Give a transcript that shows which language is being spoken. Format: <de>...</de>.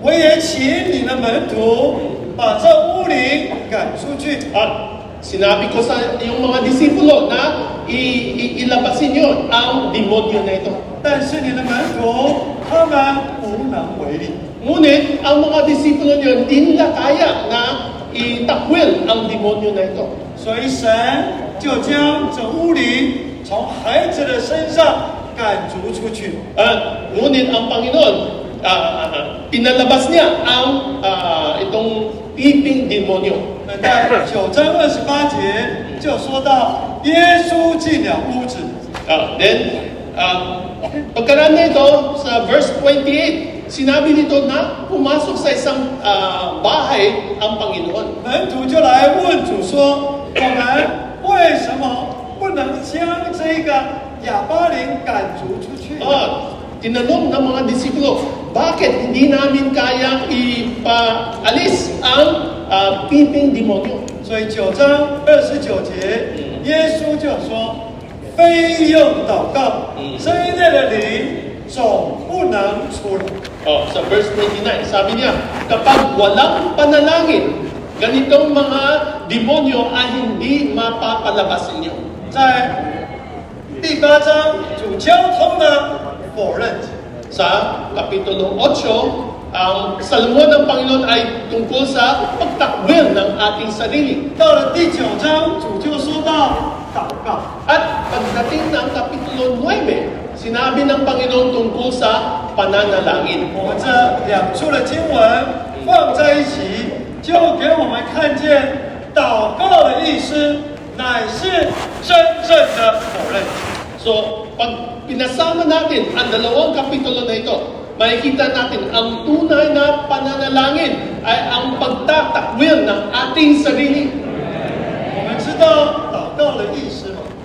<zh>我也请你的门徒把这污灵赶出去。”</zh> <tl>At sinabi ko sa yung mga disipulo na ilabasin yun ang demonyo na ito.</tl> <zh>但是你的门徒他们无能为力。</zh> <tl>Ngunit ang mga disipulo niyo hindi nila kaya na itakwil ang demonyo na ito.</tl> <zh>所以神就将这污灵从孩子的身上赶逐出去。</zh> <tl>Ngunit ang Panginoon, pinalabas niya ang itong piping demonyo.</tl> <zh>那在9章28节就说到，耶稣进了屋子，</zh> <tl>Then, pagkaraan na ito, sa verse 28, sinabi dito na pumasok sa isang bahay ang Panginoon.</tl> <zh>门徒就来问主说：“我们为什么不能将这个亚巴琳赶逐出去？”</zh> <tl>Tinanong ng mga disipulo, bakit hindi namin kayang ipaalis ang piping demonyo?</tl> <zh>所以9章29节，耶稣就说：“非用祷告，这一类的灵总不能出来。”</zh> <tl>Sa verse 29, sabi niya, kapag walang panalangin, ganitong mga demonyo ay hindi mapapalabas inyo.</tl> <zh>在第8章，主交通了否认己。</zh> <tl>Sa Kapitulo 8, ang salamuhan ng Panginoon ay tungkol sa pagtakwil ng ating sarili.</tl> <zh>到了第9章，主就说到祷告。</zh> <tl>At pagdating ng Kapitulo 9, sinabi ng Panginoon tungkol sa pananalangin.</tl> <zh>我们这两处的经文放在一起，就给我们看见祷告的意思乃是真正的否认。</zh> <tl>So, pag pinasama natin ang dalawang kapitulo na ito, makikita natin ang tunay na pananalangin ay ang pagtatakwil ng ating sarili.</tl> <zh>我们知道祷告的意思吗？</zh>